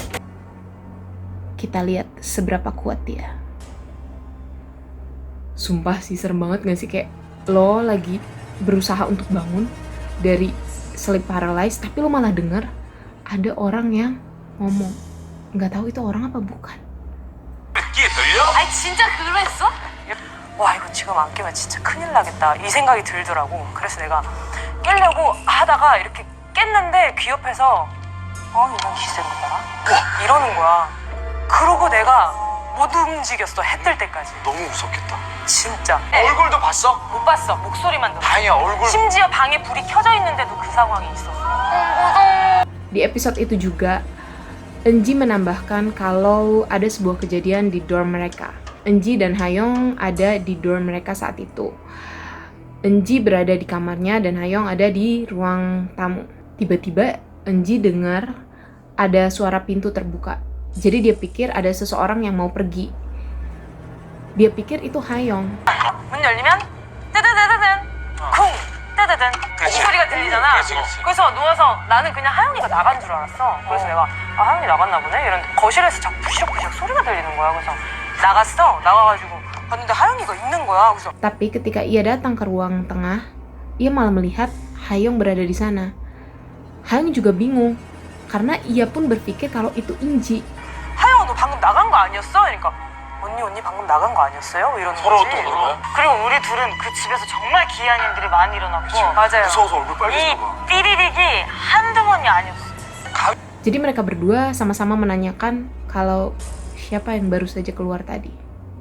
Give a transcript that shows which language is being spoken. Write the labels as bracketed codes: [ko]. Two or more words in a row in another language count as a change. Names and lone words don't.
[id] Kita lihat seberapa kuat dia. Sumpah sih, serem banget gak sih? Kayak lo lagi berusaha untuk bangun dari [en] sleep paralysis, [id] tapi lo malah denger ada orang yang ngomong. Gak tahu itu orang apa bukan. [ko] 귀에 들려? 아니 진짜 그랬어? 와 이거 지금 안 깨면 진짜 큰일 나겠다 이 생각이 들더라고. 그래서 내가 깨려고 하다가 이렇게 깼는데 귀 옆에서 이런 기세인 거 봐라 이러는 거야. 그러고 내가 못 움직였어. 해 뜰 때까지. 너무 무섭겠다. 진짜 얼굴도 봤어? 못 봤어. 목소리만 들었어. 다행이야 얼굴. 심지어 방에 불이 켜져 있는데도 그 상황이 있었어. [id] Di episode itu juga, Eunji menambahkan kalau ada sebuah kejadian di dorm mereka. Eunji dan Hayoung ada di dorm mereka saat itu. Eunji berada di kamarnya dan Hayoung ada di ruang tamu. Tiba-tiba Eunji dengar ada suara pintu terbuka. Jadi dia pikir ada seseorang yang mau pergi. Dia pikir itu Hayoung. [ko] 문 열리면 뜨드드드든 쿵 뜨드든 이 소리가 들리잖아. 그렇지. 그래서 누워서 나는 그냥 하영이가 나간 줄 알았어. 그래서 내가 하영이 나갔나 보네 이런 거실에서 자꾸 부시럭부시럭 소리가 들리는 거야. 그래서 나가가지고 봤는데 하영이가 있는 거야. 그래서 [id] Tapi ketika ia datang ke ruang tengah, ia malah melihat Hayoung berada di sana. Hayoung juga bingung karena ia pun berpikir kalau itu Eunji. [ko] 하영아 너 방금 나간 거 아니었어? 그러니까 언니 방금 나간 거 아니었어요? 이러는 서로 거지. 또 그런 거야? 그리고 우리 둘은 그 집에서 정말 기이한 일들이 많이 일어났고. 맞아요. 무서워서 얼굴 이 빨개지나 봐. 삐리릭이 한두 번이 아니었어. [id] Jadi mereka berdua sama-sama menanyakan kalau siapa yang baru saja keluar tadi.